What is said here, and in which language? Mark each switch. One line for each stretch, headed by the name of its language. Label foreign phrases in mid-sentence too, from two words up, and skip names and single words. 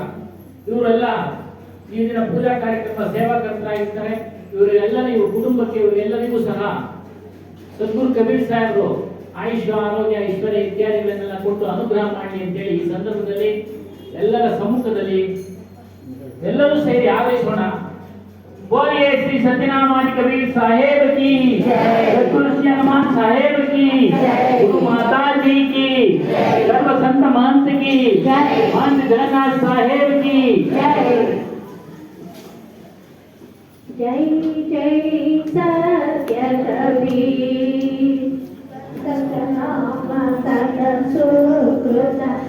Kannada: ಇವರೆಲ್ಲ ಈ ದಿನ ಪೂಜಾ ಕಾರ್ಯಕ್ರಮ ಸೇವಾಕರ್ತರಾಗಿರ್ತಾರೆ. ಇವರೆಲ್ಲರಿಗೂ ಕುಟುಂಬಕ್ಕೆ ಇವರೆಲ್ಲರಿಗೂ ಸಹ ಸದ್ಗುರು ಕಬೀರ್ ಸಾಹೇಬರು ಆಯುಷ್ಯ, ಆರೋಗ್ಯ, ಐಶ್ವರ್ಯ ಇತ್ಯಾದಿಗಳನ್ನೆಲ್ಲ ಕೊಟ್ಟು ಅನುಗ್ರಹ ಮಾಡಲಿ ಅಂತೇಳಿ ಈ ಸಂದರ್ಭದಲ್ಲಿ ಎಲ್ಲರ ಸಮ್ಮುಖದಲ್ಲಿ ಎಲ್ಲರೂ ಸೇರಿ ಆವೇಶೋಣ.
Hindi: बोलिए श्री सत्यनारायण कबीर साहेब की जय, सद्गुरु श्री हनुमान साहेब की जय, गुरु माता जी की जय, सर्व संत महंत की जय, महंत जगन्नाथ साहेब की जय। जय जय सत्य कबीर सतनाम सत सुकृत